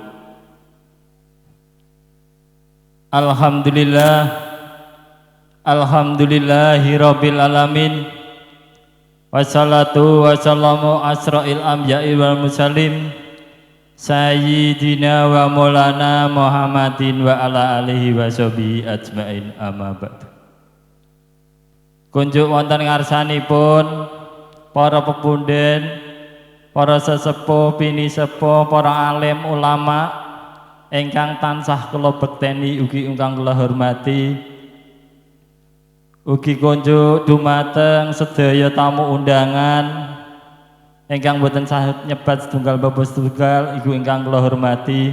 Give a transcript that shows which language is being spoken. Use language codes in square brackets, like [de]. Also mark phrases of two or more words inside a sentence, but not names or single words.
[ar] الحمد لله رب العالمين. والصلاة والسلام أشرف الأنبياء والمرسلين سيدنا ومولانا محمد وعلى آله وصحبه أجمعين أما بعد. [jv] Kunjuk wonten ngarsanipun para pepunden, para sesepuh, bini sepuh, para alim ulama ingkang tansah kula bekteni ugi ingkang kula hormati. Ugi kunjuk dumateng sedaya tamu undangan ingkang boten sahut nyebat setunggal bapa setunggal iku ingkang kula hormati.